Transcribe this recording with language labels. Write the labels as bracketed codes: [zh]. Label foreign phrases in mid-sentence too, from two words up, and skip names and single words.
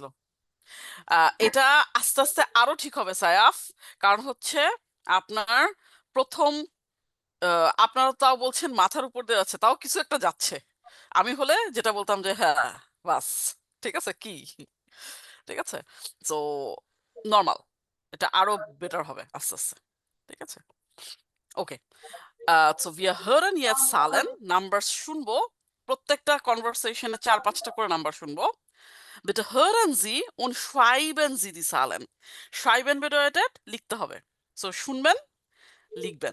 [bn] এটা আস্তে আস্তে আরো ঠিক হবে সায়াফ, কারণ হচ্ছে আপনার প্রথম আপনারা তাও বলছেন মাথার উপর দিয়ে যাচ্ছে, তাও কিছু একটা যাচ্ছে। আমি হলে যেটা বলতাম যে হ্যাঁ বাস, ঠিক আছে কি, ঠিক আছে। তো নর্মাল, এটা আরো বেটার হবে আস্তে আস্তে। ঠিক আছে, [de] ওকে। সো wir hören jetzt Zahlen, [bn] নাম্বার শুনবো। প্রত্যেকটা কনভারসেশনে 4-5টা করে নাম্বার শুনবো। [de] Bitte hören Sie und schreiben Sie die Zahlen. Schreiben bedeutet [bn] লিখতে হবে, সো শুনবেন লিখবেন।